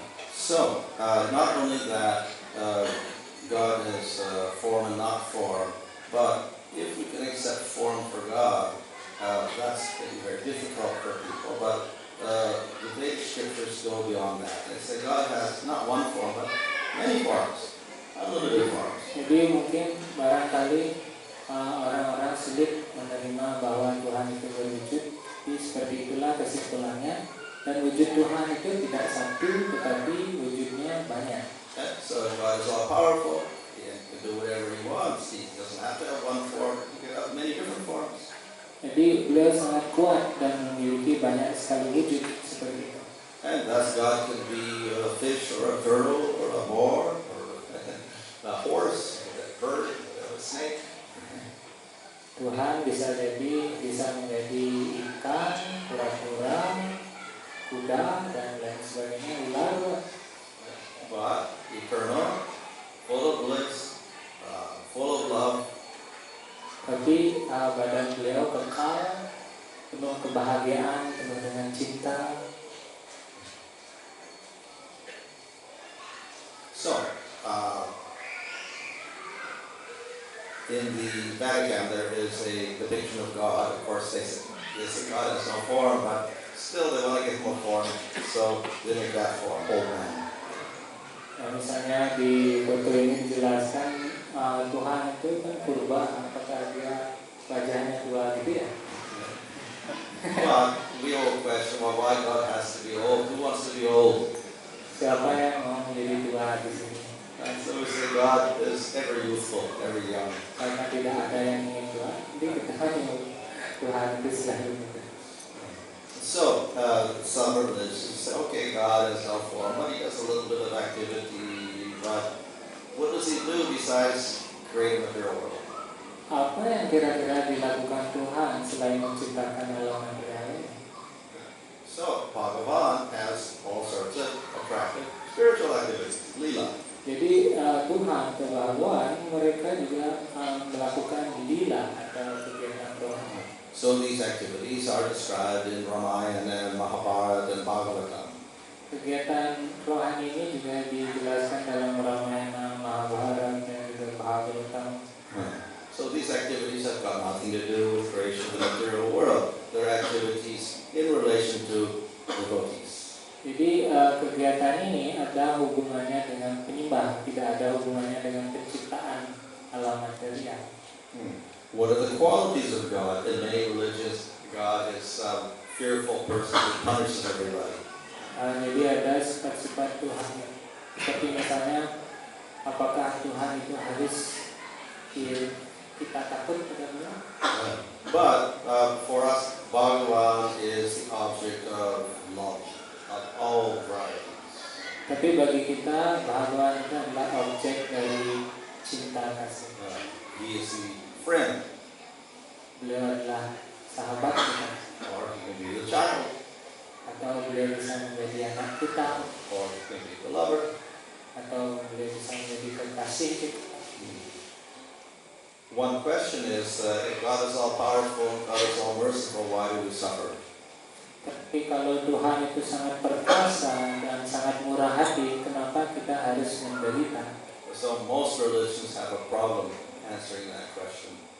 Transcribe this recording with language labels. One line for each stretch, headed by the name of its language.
English: So, not only that God is form and not form, but if we can accept form for God, that's very difficult for people, but the Vedic scriptures go beyond that. They say God has not one form, but many forms, unlimited forms.
Indonesian: Jadi mungkin barangkali orang-orang sulit menerima bahwa Tuhan itu berwujud. Jadi seperti itulah kesimpulannya. Dan wujud Tuhan itu tidak satu, tetapi wujudnya banyak.
English: So God is all powerful. He can do whatever He wants. He doesn't have to have one form. He can have many different forms.
Indonesian: Jadi beliau sangat kuat dan memiliki banyak sekali wujud seperti itu.
English: And thus God can be a fish or a turtle or a boar or a horse, or a bird, or a snake.
Indonesian: Tuhan bisa menjadi ikan, kura-kura, kuda, dan lain sebagainya, ular.
English: But eternal, full of bliss, full of love.
Indonesian: Tapi badan beliau kekal, penuh kebahagiaan, penuh dengan cinta.
English: So, in the Vatican there is a depiction of God. Of course, they say, yes, God has no form, but still they want to give him a form, so they make that form, old man.
Indonesian: Nah, misalnya di foto ini dijelaskan Tuhan itu kan purba, apakah dia wajahnya tua gitu ya?
English: But we all question, well, why God has to be old? Who wants to be old?
Indonesian: Siapa yang mau menjadi tua di sini?
English: And so we say God is ever youthful, ever young.
Indonesian: Karena tidak ada yang ingin tua, jadi kita tahu Tuhan itu selalu muda.
English: So, some religions say, okay, God has no form, but he does a little bit of activity, but what does he do besides creating the real world?
Indonesian: Apa yang kira-kira dilakukan Tuhan selain menciptakan alam material ini?
English: So, Bhagavan has all sorts of attractive spiritual activities, lila.
Indonesian: Jadi Tuhan atau Bhagawan mereka juga melakukan lila atau kegiatan rohani.
English: So these activities are described in Ramayana and Mahabharata and Bhagavatam.
Indonesian: Kegiatan rohani ini juga dijelaskan dalam Ramayana, Mahabharata dan juga Bhagavatam.
English: So these activities have got nothing to do with creation of the material world. They're activities in relation to devotees.
Indonesian: Jadi kegiatan ini ada hubungannya dengan penyembah, tidak ada hubungannya dengan penciptaan alam material.
English: What are the qualities of God? In many religions, God is a fearful person who punishes everybody.
Indonesian: Jadi ada sifat-sifat Tuhan. Seperti misalnya, apakah Tuhan itu harus kita takut pada Dia?
English: But for us, Bhagavan is the object of love of all varieties.
Indonesian: Tapi bagi kita, Bhagawan itu adalah objek dari cinta kasih.
English: He is the friend,
Indonesian: Beliau adalah sahabat kita,
English: or he can be the child,
Indonesian: atau beliau bisa menjadi anak kita,
English: or he can be the lover.
Indonesian: atau beliau bisa menjadi kekasih kita.
English: One question is, if God is all powerful, God is all merciful, why do we suffer?
Indonesian: Tapi kalau Tuhan itu sangat perkasa dan sangat murah hati, kenapa kita harus menderita?
English: So most religions have a problem answering that question.